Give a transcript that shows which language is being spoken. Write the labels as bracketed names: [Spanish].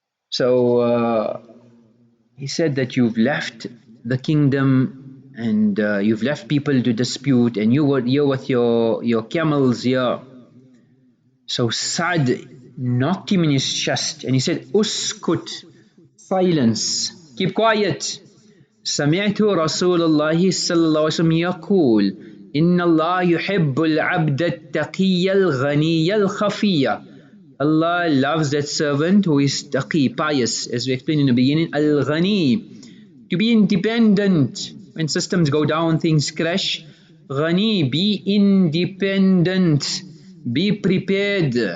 [English] So he said that you've left the kingdom and you've left people to dispute, and you were here with your camels here. So Sa'd knocked him in his chest and he said, "Uskut, silence, keep quiet. [Arabic] سمعت رسول الله صلى الله عليه وسلم يقول إن الله يحب العبد التقي الغني الخفي." [English] Allah loves that servant who is taqi, pious, as we explained in the beginning, al-ghani, to be independent. When systems go down, things crash. Ghani, be independent, be prepared.